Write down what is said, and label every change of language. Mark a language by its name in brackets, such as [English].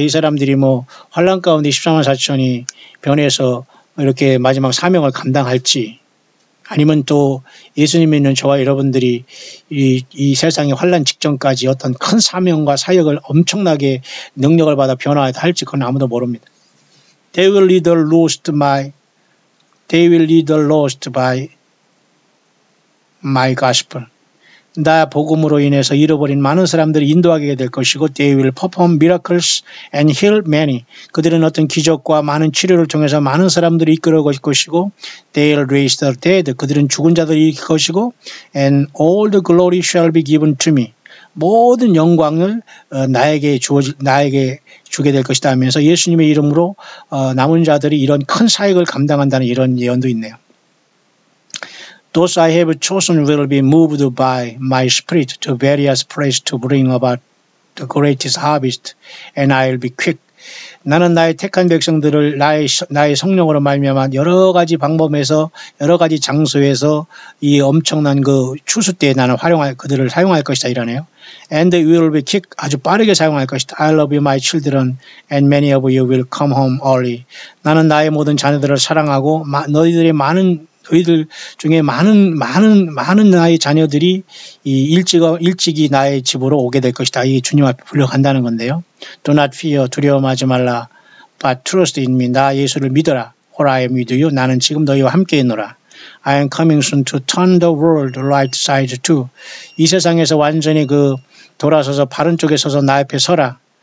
[Korean] 이 사람들이 뭐 환란 가운데 14만 4천이 변해서 이렇게 마지막 사명을 감당할지, 아니면 또 예수님 믿는 저와 여러분들이 이 세상의 환란 직전까지 어떤 큰 사명과 사역을 엄청나게 능력을 받아 변화할지 그건 아무도 모릅니다. [English] They will lead the lost by my gospel. [Korean] 나 복음으로 인해서 잃어버린 많은 사람들을 인도하게 될 것이고, [English] they will perform miracles and heal many. [Korean] 그들은 어떤 기적과 많은 치료를 통해서 많은 사람들을 이끌어 갈 것이고, [English] they will raise the dead. [Korean] 그들은 죽은 자들을 일으킬 것이고, [English] and all the glory shall be given to me. [Korean] 모든 영광을 나에게 주게 될 것이다 하면서 예수님의 이름으로 남은 자들이 이런 큰 사역을 감당한다는 이런 예언도 있네요. [English] Those I have chosen will be moved by my spirit to various places to bring about the greatest harvest, and I'll be quick. [Korean] 나는 나의 택한 백성들을 나의 성령으로 말미암아 여러 가지 방법에서 여러 가지 장소에서 이 엄청난 그 추수 때에 나는 그들을 사용할 것이다 이러네요. [English] And we will be quick. [Korean] 아주 빠르게 사용할 것이다. [English] I love you, my children, and many of you will come home early. [Korean] 나는 나의 모든 자녀들을 사랑하고 너희들 중에 많은 나의 자녀들이 일찍이 나의 집으로 오게 될 것이다. 이 주님 앞에 불려간다는 건데요. [English] Do not fear, [Korean] 두려움하지 말라. [English] But trust in me. [Korean] 나 예수를 믿어라. [English] For I am with you. [Korean] 나는 지금 너희와 함께 있노라. [English] I am coming soon to turn the world right side to. [Korean] 이 세상에서 완전히 돌아서서 바른 쪽에 서서 나 앞에 서라.